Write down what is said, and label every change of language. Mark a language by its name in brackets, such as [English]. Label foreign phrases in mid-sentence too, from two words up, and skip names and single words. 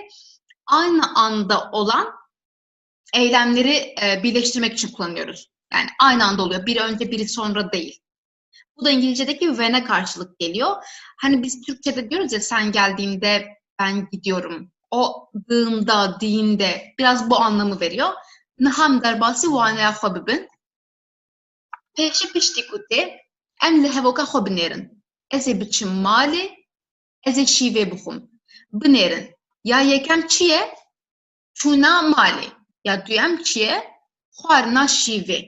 [Turkish] Aynı anda olan eylemleri birleştirmek için kullanıyoruz. Yani aynı anda oluyor. Biri önce, biri sonra değil. Bu da İngilizce'deki when'e karşılık geliyor. Hani biz Türkçe'de diyoruz ya, sen geldiğinde ben gidiyorum. O dığında, diğinde biraz bu anlamı veriyor. [Kurdish] Naham derbasi waneya xwebibin. Pêşî piştîkûtê em li hevoka xwe binêrin. Ez ê biçim malê, ez ê şîvê bixwim. Binêrin. Ya yekem çi ye? Çûna malê. Ya duyem çi ye? Xwarina şîvê.